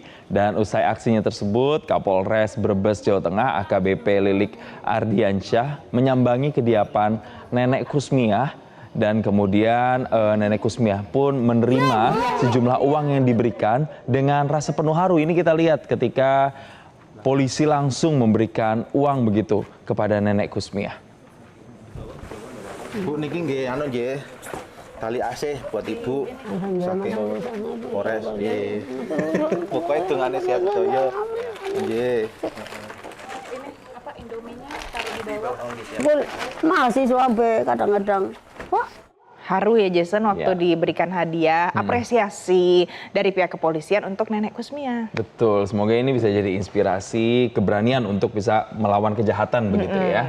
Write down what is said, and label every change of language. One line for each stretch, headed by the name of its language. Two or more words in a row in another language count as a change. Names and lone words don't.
Indonesian: Dan usai aksinya tersebut, Kapolres Brebes, Jawa Tengah AKBP Lilik Ardiansyah menyambangi kediaman nenek Kusmiah Dan kemudian Nenek Kusmiah pun menerima sejumlah uang yang diberikan dengan rasa penuh haru. Ini kita lihat ketika polisi langsung memberikan uang begitu kepada Nenek Kusmiah.
Javanese: Bu niki nggih anu nggih. Tali AC
Indonesian: buat Ibu.
Javanese: Saking Polres nggih. Pokoke dungane siap daya. Nggih.
Indonesian: Mahasiswa be kadang-kadang. Wah, Haru ya Jason waktu Ya. diberikan hadiah, apresiasi dari pihak kepolisian untuk Nenek Kusmiah. Betul, semoga ini bisa jadi inspirasi, keberanian untuk bisa melawan kejahatan begitu ya.